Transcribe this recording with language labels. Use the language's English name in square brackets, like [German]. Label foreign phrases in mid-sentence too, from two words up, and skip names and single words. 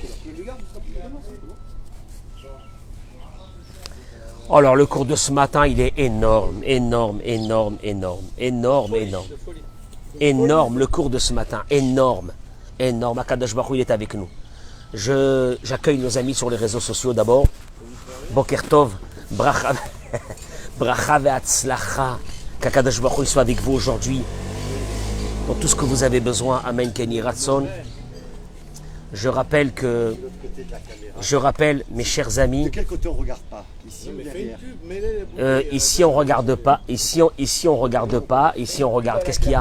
[French] Alors, le cours de ce matin, il est énorme. Énorme, le cours de ce matin, énorme. [Hebrew] הקדוש ברוך הוא, [French] il est avec nous. J'accueille nos amis sur les réseaux sociaux d'abord. [Hebrew] בוקר טוב, ברכה והצלחה. [French] Qu' [Hebrew] הקדוש ברוך הוא [French] soit avec vous aujourd'hui. Pour tout ce que vous avez besoin. [Hebrew] אמן, כן יהי רצון. [French] Je rappelle, mes chers amis. De quel côté on ne regarde pas? Ici ou derrière? Ici, on ne regarde pas. Ici, on regarde pas. Ici, on regarde. Qu'est-ce qu'il y a?